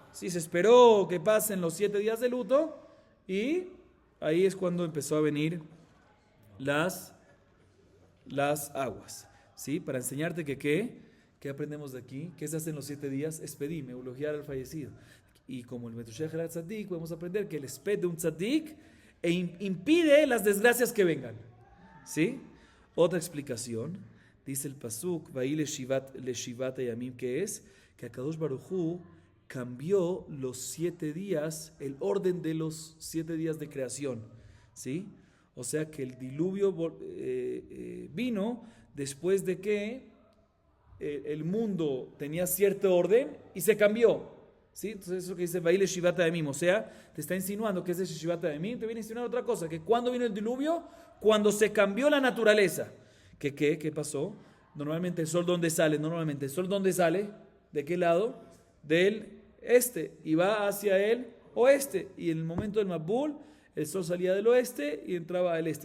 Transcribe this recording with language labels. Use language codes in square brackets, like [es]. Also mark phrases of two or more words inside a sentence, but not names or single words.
[es] Sí, se esperó que pasen los 7 días de luto. Y ahí es cuando empezó a venir las aguas, ¿sí? Para enseñarte que ¿qué aprendemos de aquí? ¿Qué se hace en los 7 días? Espedim, elogiar al fallecido. Y como el Metushech era tzadik, podemos aprender que el esped de un tzadik impide las desgracias que vengan, ¿sí? Otra explicación, dice el pasuk, [he] ויהי ל שבעת ימים, [es] que es que [he] הקדוש ברוך הוא [es] cambió los 7 días, el orden de los 7 días de creación, ¿sí? O sea que el diluvio vino después de que el mundo tenía cierto orden y se cambió, ¿sí? Entonces eso que dice [he] ויהי ל שבעת ימים, [es] o sea, te está insinuando que es el [he] שבעת ימים, [es] te viene a insinuar otra cosa, que cuando vino el diluvio, cuando se cambió la naturaleza, ¿qué pasó? Normalmente el sol, ¿dónde sale? Normalmente el sol, ¿dónde sale? ¿De qué lado? Del este, y va hacia el oeste, y en el momento del Mabul el sol salía del oeste y entraba al este.